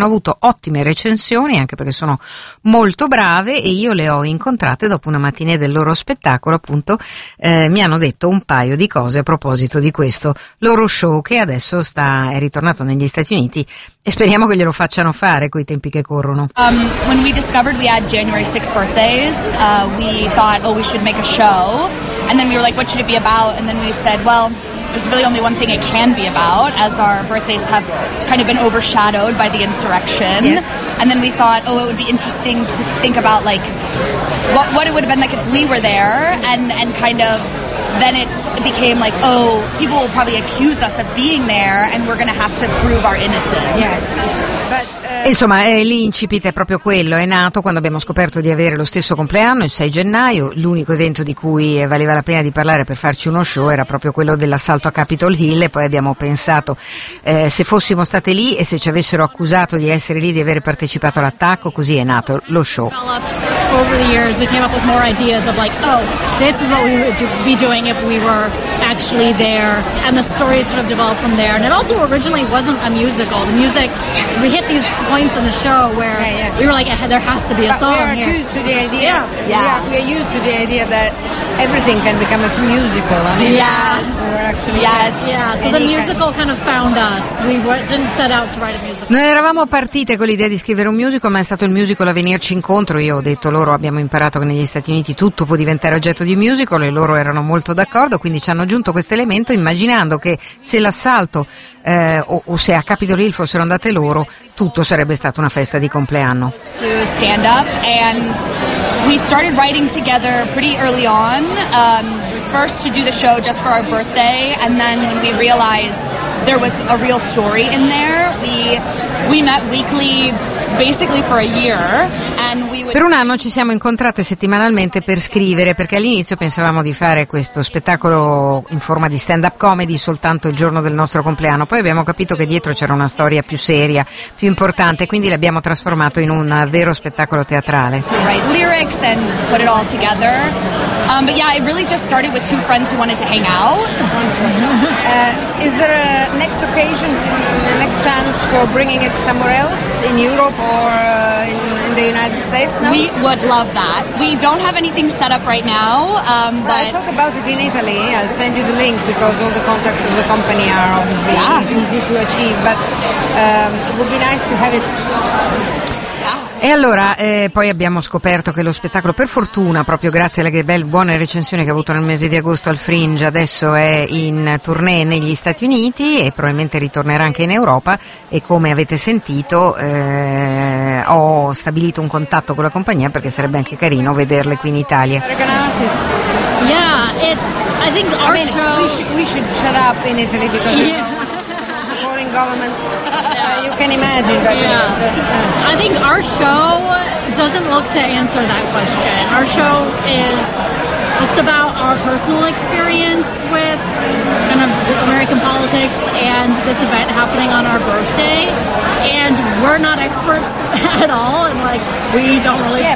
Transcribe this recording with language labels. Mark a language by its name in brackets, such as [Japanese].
[Italian] Hanno avuto ottime recensioni, anche perché sono molto brave, e io le ho incontrate dopo una matinée del loro spettacolo, appunto. Mi hanno detto un paio di cose a proposito di questo loro show, che adesso è ritornato negli Stati Uniti e speriamo che glielo facciano fare coi tempi che corrono. [English] When we discovered we had January 6th birthdays, we thought, oh, we should make a show. And then we were like, what should it be about? And then we said, well, is really only one thing it can be about, as our birthdays have kind of been overshadowed by the insurrection. Yes. And then we thought, oh, it would be interesting to think about, like, what it would have been like if we were there, and kind of then it became like, oh, people will probably accuse us of being there, and we're going to have to prove our innocence. Yes. [Italian] Insomma, l'incipit è proprio quello, è nato quando abbiamo scoperto di avere lo stesso compleanno, il 6 gennaio, l'unico evento di cui valeva la pena di parlare per farci uno show era proprio quello dell'assalto a Capitol Hill, e poi abbiamo pensato, se fossimo state lì e se ci avessero accusato di essere lì, di avere partecipato all'attacco, così è nato lo show. [English] Over the years we came up with more ideas of like, oh, this is what we would be doing if we were actually there, and the story sort of developed from there. And it also originally wasn't a musical. The music, we hit these points in the show where we were like, there has to be a song. We are used to the idea. We are used to the idea that everything can become a musical. I mean, so the musical kind of found us. We didn't set out to write a musical. [Italian] Noi eravamo partite con l'idea di scrivere un musical, ma è stato il musical a venirci incontro. Io ho detto loro, abbiamo imparato che negli Stati Uniti tutto può diventare oggetto di musical, e loro erano molto d'accordo, quindi ci hanno aggiunto questo elemento, immaginando che se l'assalto o se a Capitol Hill fossero andate loro, tutto sarebbe stato una festa di compleanno. [English] To stand up, and we started writing together pretty early on, first to do the show just for our birthday, and then when we realized there was a real story in there, we met weekly basically for a year. [Italian] Per un anno ci siamo incontrate settimanalmente per scrivere, perché all'inizio pensavamo di fare questo spettacolo in forma di stand-up comedy soltanto il giorno del nostro compleanno, poi abbiamo capito che dietro c'era una storia più seria, più importante, quindi l'abbiamo trasformato in un vero spettacolo teatrale. [English] To write lyrics and put it all together. But yeah, it really just started with two friends who wanted to hang out. Is there a next occasion, a next chance for bringing it somewhere else, in Europe or in the United States now? We would love that. We don't have anything set up right now. But I'll talk about it in Italy. I'll send you the link, because all the contacts of the company are obviously easy to achieve. But it would be nice to have it. [Italian] E allora poi abbiamo scoperto che lo spettacolo, per fortuna, proprio grazie alle buone recensioni che ha avuto nel mese di agosto al Fringe, adesso è in tournée negli Stati Uniti e probabilmente ritornerà anche in Europa, e come avete sentito ho stabilito un contatto con la compagnia, perché sarebbe anche carino vederle qui in Italia. [English] Yeah, it's, I think our show, we should shut up in Italy, because you know, governments, you can imagine, but I think our show doesn't look to answer that question. Our show is just about our personal experience with kind of American politics and this event happening on our birthday, and we're not experts at all, and like, we don't really